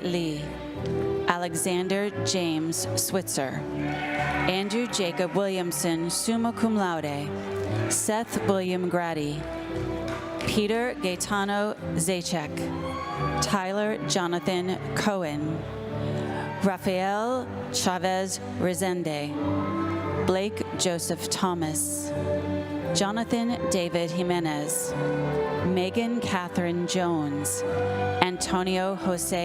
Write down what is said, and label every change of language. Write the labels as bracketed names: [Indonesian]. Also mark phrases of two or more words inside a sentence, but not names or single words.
[English] Lee, Alexander James Switzer, Andrew Jacob Williamson, [Latin] summa cum laude, [English] Seth William Grady, Peter Gaetano Zaczek, Tyler Jonathan Cohen, Rafael Chavez Rezende, Blake Joseph Thomas, Jonathan David Jimenez, Megan Catherine Jones, Antonio Jose